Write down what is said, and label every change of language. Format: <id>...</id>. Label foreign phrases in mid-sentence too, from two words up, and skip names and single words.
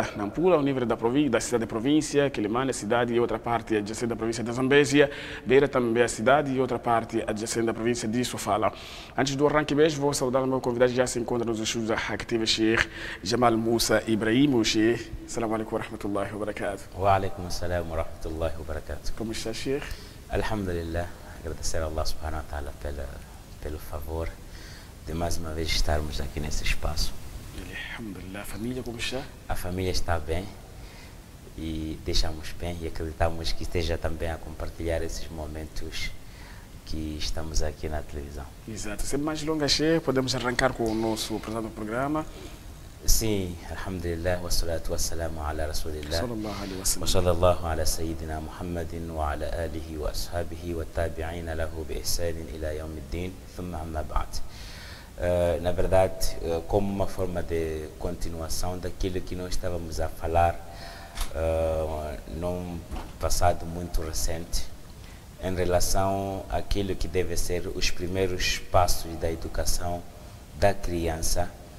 <pt>Nampula é o nível da cidade da província, Quilimane, a cidade e outra parte adjacente da província de Zambésia, Beira também a cidade e outra parte adjacente da província de Sofala. Antes do arranque mesmo, vou saudar o meu convidado, já se encontra nos estúdios da Hack TV, Sheikh Jamal Musa Ibrahim. Sheikh,</pt> <ar>السلام عليكم ورحمة الله وبركاته. وعليكم السلام ورحمة الله وبركاته.</ar> <pt>Como está, Sheikh? Alhamdulillah, agradecer a</pt> <ar>الله سبحانه وتعالى</ar> <pt>pelo favor de mais uma vez estarmos aqui nesse espaço. Alhamdulillah. A família como está? A família está bem e deixamos bem e acreditamos que esteja também a compartilhar esses momentos que estamos aqui na televisão. Exato. Sem mais longas, Sheikh, podemos arrancar com o nosso programa. Sim,</pt> <ar>الحمد لله والصلاة والسلام على رسول الله, صلى الله عليه وسلم. وصلى الله على سيدنا محمد وعلى آله وأصحابه وتابعين له بإحسان إلى يوم الدين ثم أما بعد.</ar> <pt>Na verdade, como uma forma de continuação daquilo que nós estávamos a falar num passado muito recente, em relação àquilo que deve ser os primeiros passos da educação da criança,</pt>